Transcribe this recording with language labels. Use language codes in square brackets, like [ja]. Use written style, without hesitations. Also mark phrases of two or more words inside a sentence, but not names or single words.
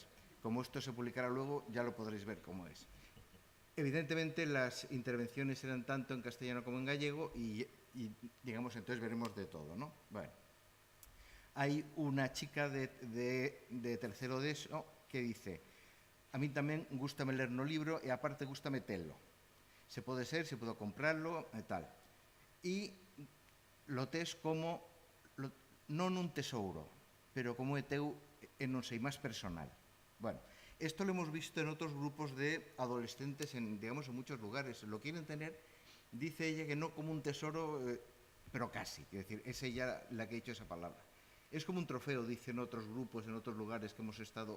[es] Como esto se publicará luego, ya lo podréis ver cómo es. Evidentemente las intervenciones eran tanto en castellano como en gallego y digamos, entonces veremos de todo, ¿no? Bueno. Hay una chica de tercero de eso que dice: [gl] a mí tamén gústame ler no libro e aparte gústame telo. Se pode ser, se podo comprarlo e tal. E lo tes como, non un tesouro, pero como é teu e non sei, máis personal. [es] Bueno, esto lo hemos visto en otros grupos de adolescentes, digamos, en muchos lugares. Lo quieren tener, dice ella, que no como un tesoro, pero casi. Es decir, es ella la que ha dicho esa palabra. Es como un trofeo, dicen otros grupos, en otros lugares que hemos estado.